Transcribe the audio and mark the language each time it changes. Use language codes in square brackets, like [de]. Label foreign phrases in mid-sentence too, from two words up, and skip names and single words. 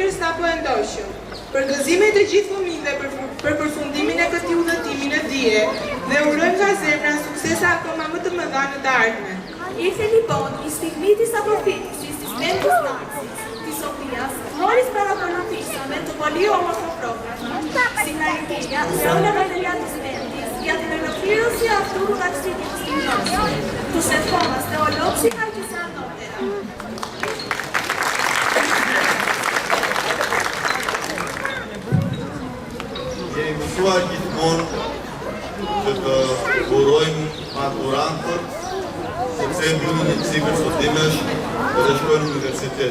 [sq] sapo e ndoqëm. Për gëzimet e gjithë fëmijëve për përfundimin e këtij udhëtimi në dije dhe urojmë nga zemra suksese akoma më të mëdha në të ardhmen. [el] Ήρθε λοιπόν η στιγμή της αποφύτισης της πέμπτης τάξης, της οποίας μόλις παρακολουθήσαμε το πολύ όμορφο πρόγραμμα. Συγχαρητήρια σε όλα τα παιδιά της πέμπτης για την ολοκλήρωση αυτού του ταξιδιού στην γνώση. Τους ευχόμαστε ολόψυχα και σε ανώτερα. [sq] Jemi mësuar gjithmonë që të urojmë maturantët sepse mbyllin një cikël studimesh dhe shkojnë në universitet.